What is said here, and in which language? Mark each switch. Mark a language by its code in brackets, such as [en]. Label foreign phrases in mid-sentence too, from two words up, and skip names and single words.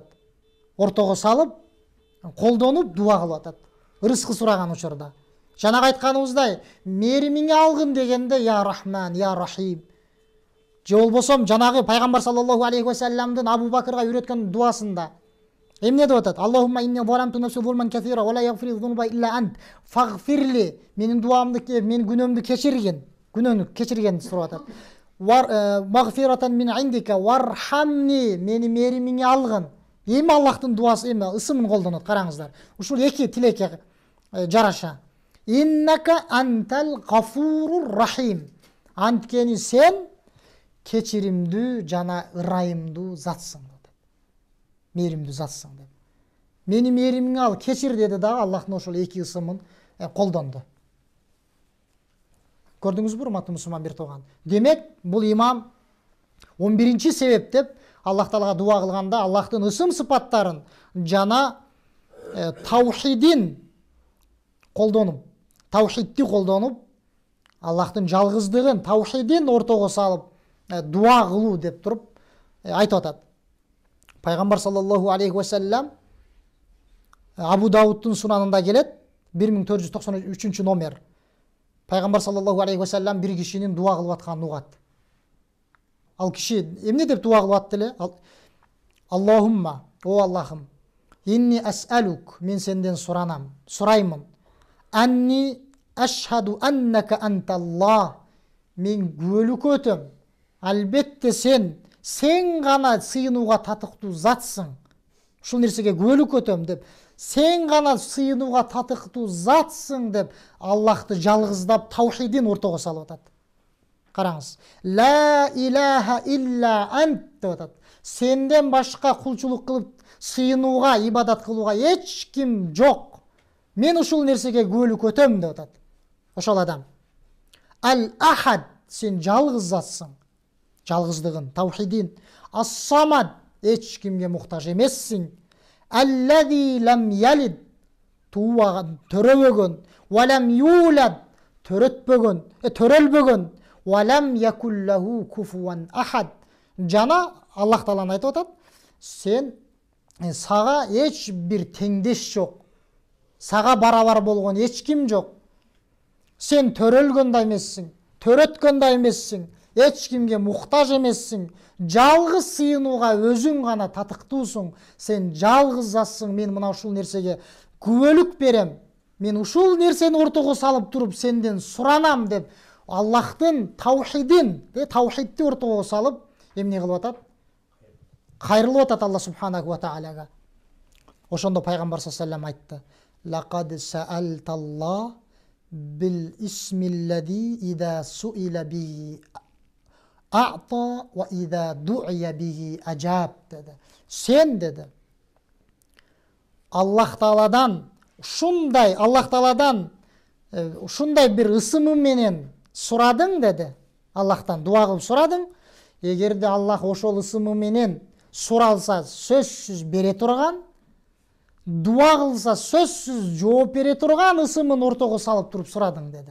[ky] Ортого салып, колдонуп дуа кылып атат. Ырыскы сураган учурда. Жанагы айтканыбыздай, мээримиңе алгын дегенде [ar] يا رحمن يا رحيم. [ky] Же болбосо жанагы пайгамбар [ar] صلى الله عليه وسلم [ky] Абу Бакырга үйрөткөн дуасында эмне деп атат? [ar] اللهم إني ظلمت نفسي ظلما كثيرا ولا يغفر الذنوب إلا أنت فاغفر لي. [ky] Менин дуамды, менин күнөөмдү кечиргин. Күнөөнү кечиргенди сурап атат. [ar] مغفرة من عندك وارحمني. [ky] Мени мээримиңе алгын. Эми Аллахтын дуасы, эми ысымын колдонот, караңыздар. Ушул эки тилекке жараша. [ar] إنك أنت الغفور الرحيم. [ky] Анткени сен кечиримдүү жана ырайымдуу затсың деп. Мээримдүү затсың деп. Мени мээримиңе ал, кечир деди дагы Аллахтын ошол эки ысымын колдонду. Көрдүңүзбү, урматтуу мусулман бир тууган? Демек, бул имам 11-чи себеп деп Аллах Таалага дуа кылганда Аллахтын ысым сыпаттарын жана таухидин колдонуп, таухидти колдонуп, Аллахтын жалгыздыгын, таухидин ортого салып дуа кылуу деп туруп айтып атат. Пайгамбар [ar] صلى الله عليه وسلم [ky] Абу Даудтун сунанында келет, 1493 номер. Пайгамбар [ar] صلى الله عليه وسلم [ky] бир кишинин дуа кылып атканын угат. Ал киши эмне деп дуа кылып атты эле? Аллахумма, о Аллахым, [ar] إني أسألك, [ky] мен сенден сураймын. [ar] أني أشهد أنك أنت الله, [ky] мен күбөлүк өтөм. Албетте сен гана сыйынууга татыктуу затсың. Ушул нерсеге күбөлүк өтөм деп, сен гана сыйынууга татыктуу затсың деп Аллахты жалгыздап таухидин ортого салып атат. Караңыз. [ar] لا إله إلا أنت деп атат. [ky] Сенден башка кулчулук кылып сыйынууга, ибадат кылууга эч ким жок. Мен ушул нерсеге күбөлүк өтөм деп атат. Ошол адам. [ar] الأحد, [ky] сен жалгыз затсың. Жалгыздыгын, таухидин. Ас-самад, эч кимге муктаж эмессиң. [ar] الذي لم يلد, тууган, [ky] төрөбөгөн. [ar] ولم يولد, төрөлбөгөн. ولم يكن له كفوا أحد. [ky] Жана Аллах Таалан айтып атат, сен сага эч бир теңдеш жок. Сага барабар болгон эч ким жок. Сен төрөлгөн да эмессиң, төрөткөн да эмессиң, эч кимге муктаж эмессиң. Жалгыз сыйынууга өзүң гана татыктуусуң. Сен жалгыз затсың. Мен мына ушул нерсеге күбөлүк берем. Мен ушул нерсени ортого салып туруп сенден суранам деп Аллахтын таухидин, таухидти ортого салып эмне кылып атат? Кайрылып атат Аллах [ar] سبحانه وتعالى. [ky] Ошондо пайгамбар [ar] صلى الله عليه [ky] айтты: [ar] "لقد سألت الله بالاسم الذي إذا سئل به أعطى وإذا دعي به أجاب" dedi. [ky] Sen dedi, Аллах Тааладан ушундай бир ысымы менен сурадың dedi. Аллахтан дуа кылып сурадың. Эгерде Аллах ошол ысымы менен суралса сөзсүз бере турган, дуа кылса сөзсүз жооп бере турган ысымын ортого салып туруп сурадың dedi.